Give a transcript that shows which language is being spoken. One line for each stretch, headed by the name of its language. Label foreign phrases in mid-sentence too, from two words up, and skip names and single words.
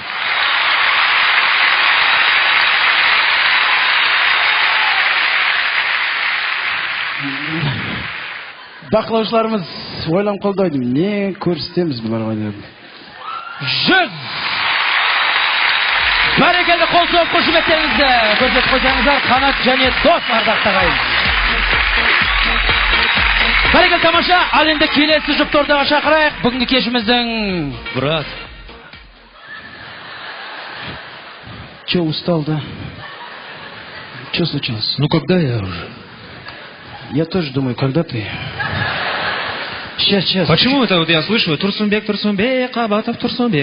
Kazakh: Бақылаушыларымыз ойланып қалды, не көрсетеміз бұларға деп. 100. Бәрекелді қол соғып қошеметтеріңізді көрсетіп қойсаңыздар, Қанат және Дос ардақты ағайын. Бәрекелді тамаша, ал енді келесі жұпты ортаға шақырайық. Бүгінгі кешіміздің
Russian: брат. Че устал, да? Че случилось? Ну когда я уже? Я тоже думаю, когда ты? Сейчас. Почему это вот я слышу? Турсунбек, Абатов, Турсунбек.